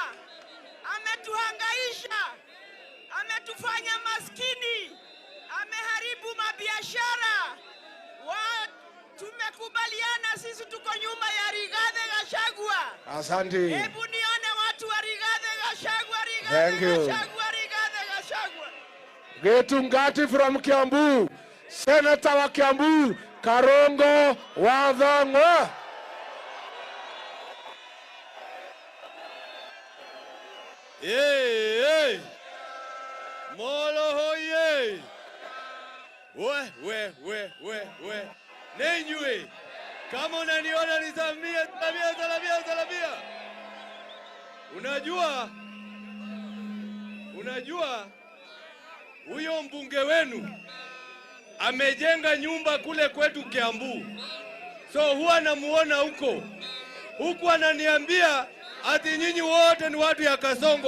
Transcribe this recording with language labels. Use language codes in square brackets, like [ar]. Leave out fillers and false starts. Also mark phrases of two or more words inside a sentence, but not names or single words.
[sw] Ametuhangaisha, ametufanya maskini, ameharibu mabiashara. Tumekubaliana sisi tuko nyuma ya Rigathi Gachagua. Asante. Hebu nione watu wa Rigathi Gachagua, [en] Thank you. [sw] Rigathi Gachagua. Getungati from Kiambu, Senator wa Kiambu, Karongo Wathang'wa. Hey. Molo hoye. We. [ki] Nenywe. [sw] Kama unaniona nisamie salamia. Unajua huyo mbunge wenu amejenga nyumba kule kwetu Kiambu. So huwa namuona huku ananiambia ati nyinyi wote ni watu ya Kasongo.